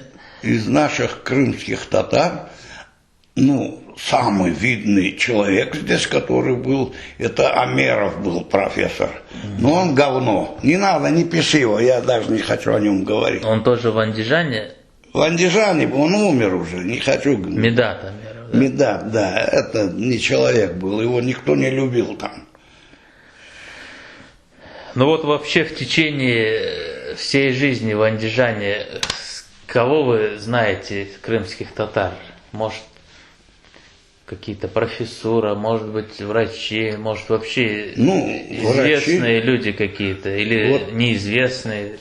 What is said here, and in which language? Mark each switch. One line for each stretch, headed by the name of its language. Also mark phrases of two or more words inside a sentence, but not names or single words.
Russian: Из наших крымских татар, ну, самый видный человек здесь, который был, это Амеров был профессор. Но он говно. Не надо, не пиши его, я даже не хочу о нем говорить. Он тоже в Андижане? В Андижане, он умер уже, не хочу говорить. Медат Амеров, да? Медат, да, это не человек был, его никто не любил там. Ну вот вообще в течение всей жизни в Андижане, кого вы знаете из крымских татар? Может, какие-то профессора, может быть, врачи, может, вообще известные люди какие-то, или вот неизвестные?